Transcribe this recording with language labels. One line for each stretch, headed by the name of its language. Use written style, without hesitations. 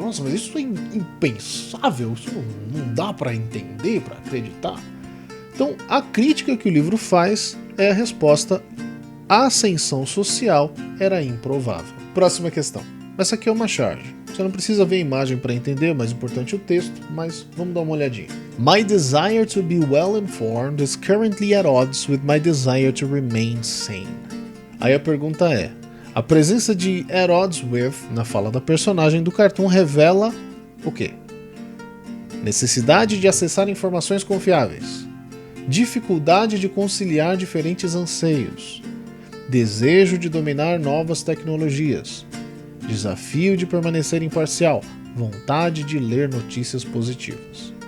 Portuguese: Nossa, mas isso é impensável? Isso não dá para entender, para acreditar? Então, a crítica que o livro faz é a resposta: a ascensão social era improvável. Próxima questão. Essa aqui é uma charge. Você não precisa ver a imagem para entender, o mais importante é o texto, mas vamos dar uma olhadinha.
English: My desire to be well informed is currently at odds with my desire to remain sane.
Portuguese: Aí a pergunta é, a presença de
English: at odds with
Portuguese: na fala da personagem do cartoon revela o quê? Necessidade de acessar informações confiáveis, dificuldade de conciliar diferentes anseios, desejo de dominar novas tecnologias, desafio de permanecer imparcial, vontade de ler notícias positivas.